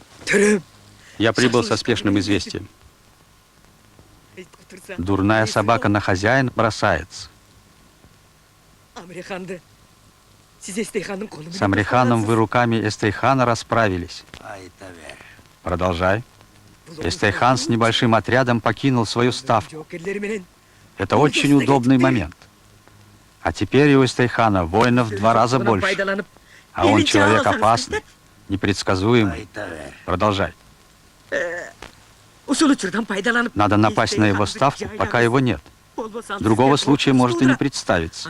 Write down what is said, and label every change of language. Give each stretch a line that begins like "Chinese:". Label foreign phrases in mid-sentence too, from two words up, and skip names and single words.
Russian: Я прибыл со спешным известием. Дурная собака на хозяина бросается. С Амриханом вы руками Эстейхана расправились.
Kyrgyz: Айта бер.
Russian: Продолжай. Эстейхан с небольшим отрядом покинул свою ставку. Это очень удобный момент. А теперь у Эстейхана воинов в 2 раза больше. А он человек опасный, непредсказуемый.
Kyrgyz: Айта бер.
Russian: Продолжай. Надо напасть на его ставку, пока его нет. Другого случая может и не представиться.